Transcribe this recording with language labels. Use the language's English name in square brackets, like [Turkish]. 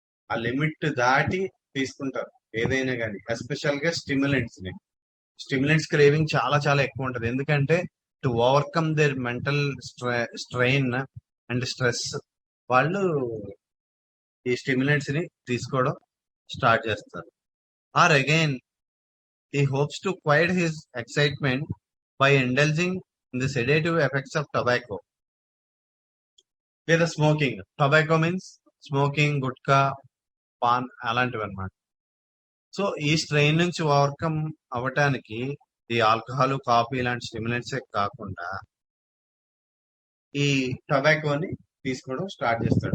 [Telugu] ఆ లిమిట్ దాటి తీసుకుంటారు ఏదైనా కానీ, ఎస్పెషల్ గా స్టిమ్యులెంట్స్ ని. స్టిమ్యులెంట్స్ క్రేవింగ్ చాలా చాలా ఎక్కువ ఉంటది. ఎందుకంటే [English] to overcome their mental strain and stress, [Telugu] వాళ్ళు ఈ స్టిమ్యులెంట్స్ ని తీసుకోవడం స్టార్ట్ చేస్తారు. [English] Or again he hopes to quiet his excitement by indulging in the sedative effects of tobacco. [Telugu] లేదా smoking. [English] tobacco means smoking, [Telugu] gutka, pan అలాంటివి అన్నమాట. సో ఈ strain నుంచి ఓవర్కమ్ అవ్వటానికి ఈ ఆల్కహాల్, కాఫీ ఇలాంటి స్టిమ్యులెంట్స్ కాకుండా ఈ టొబాకోని తీసుకోవడం స్టార్ట్ చేస్తాడు.